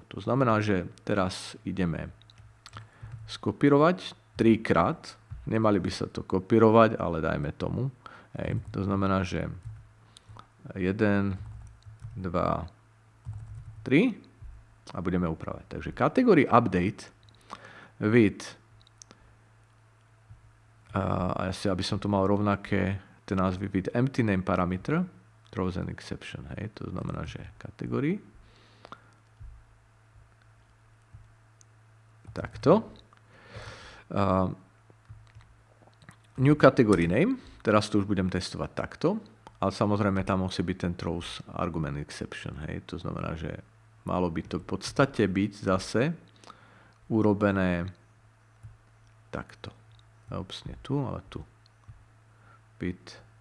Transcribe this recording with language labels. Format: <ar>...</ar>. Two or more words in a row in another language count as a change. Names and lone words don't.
<sk>To znamená, že teraz ideme skopírovať 3-krát. Nemali by sa to kopírovať, ale dajme tomu. Hej. To znamená, že 1, 2, 3 a budeme upravať.</sk> <en>Takže category update with a</en> <sk>asi, aby som to mal rovnaké tie názvy</sk> <en>with empty name parameter throws an exception.</en> <sk>Hej. To znamená, že category takto.</sk> <en>New category name,</en> <sk>teraz to už budem testovať takto, ale samozrejme tam musí byť ten throws argument exception. Hej. To znamená, že malo by to v podstate byť zase urobené takto. Ups, nie tu, ale tu. Byt.</sk>